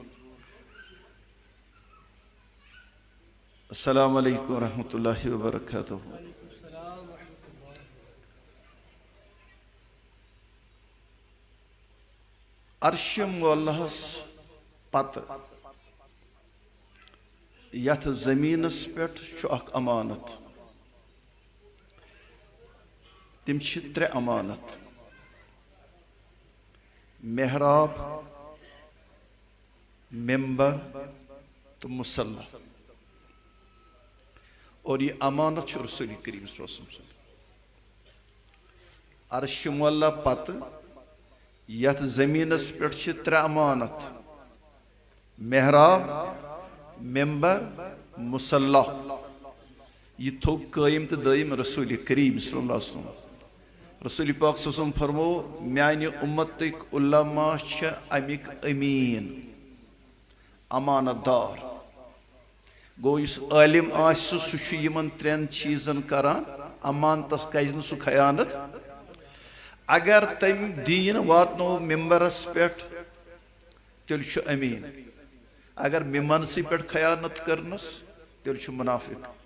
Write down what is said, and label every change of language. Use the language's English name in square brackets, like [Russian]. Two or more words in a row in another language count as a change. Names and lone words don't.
[Arabic] السلام علیکم ورحمۃ اللہ وبرکاتہ۔ [Kashmiri] عرش مولہس پتہ یتھ زمینس پٮ۪ٹھ چھُ اکھ امانت تِم چھِ ترٛےٚ امانت محراب ممبر تو مصلح [Urdu] اور یہ [Kashmiri] امانت چھُ رسول کریم [Arabic] صلی اللہ علیہ وسلم [Kashmiri] عرش مولا پتہ یتھ زمینس پٮ۪ٹھ چھِ ترٛےٚ امانت محراب ممبر مصلح یہ تھوٚو قٲیِم تہٕ دٲیِم رسول کریم [Arabic] صلی اللہ علیہ وسلم [Kashmiri] رسول پاک [Arabic] صلی اللہ علیہ وسلم [Kashmiri] فرمو میانہِ اُمتٕکۍ علما چھِ امیِکۍ أمیٖن امانت دار گوٚو یُس عٲلِم آسہِ سُہ چھُ یِمن ترٛٮ۪ن چیٖزن کران امانتس کَرِ نہٕ سُہ خیانت اگر تٔمۍ دیٖن واتنو ممبرس پٮ۪ٹھ تیٚلہِ چھُ أمیٖن اگر ممبرسٕے پٮ۪ٹھ خیانت کٔرنس تیٚلہِ چھُ مُنافِق